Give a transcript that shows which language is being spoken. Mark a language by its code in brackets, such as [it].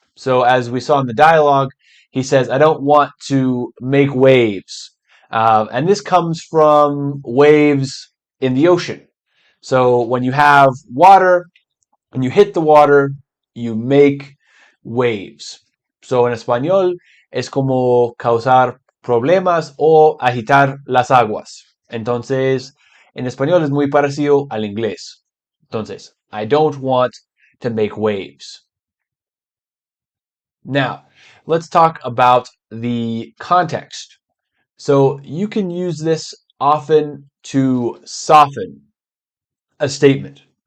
[en] So as we saw in the dialogue, he says, I don't want to make waves. And this comes from waves in the ocean. So when you have water, when you hit the water, you make waves. [es] So en español es como causar problemas o agitar las aguas. Entonces, en español es muy parecido al inglés. Entonces, [en] I don't want to make waves. Now, let's talk about the context. So you can use this often to soften a statement.